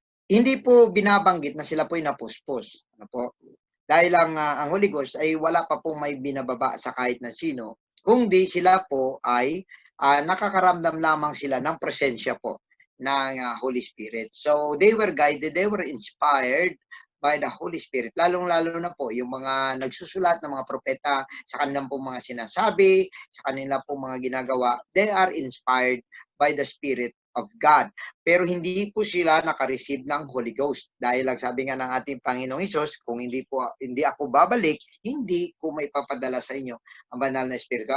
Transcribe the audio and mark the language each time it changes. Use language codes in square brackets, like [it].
[tl] Hindi po binabanggit na sila po ay napuspos, ano po? Dahil ang Holy Ghost ay wala pa pong may binababa sa kahit na sino. Kung di sila po ay nakakaramdam lamang sila ng presensya po ng Holy Spirit. [en] So they were guided, they were inspired by the Holy Spirit. [tl] Lalong-lalo na po yung mga nagsusulat ng mga propeta sa kanilang pong mga sinasabi, sa kanila pong mga ginagawa, [en] they are inspired by the Spirit of God. [tl] Pero hindi po sila naka-receive ng Holy Ghost. Dahil lang sabi nga ng ating Panginoong Hesus, kung hindi ako babalik, hindi ko may papadala sa inyo ang banal na Espiritu.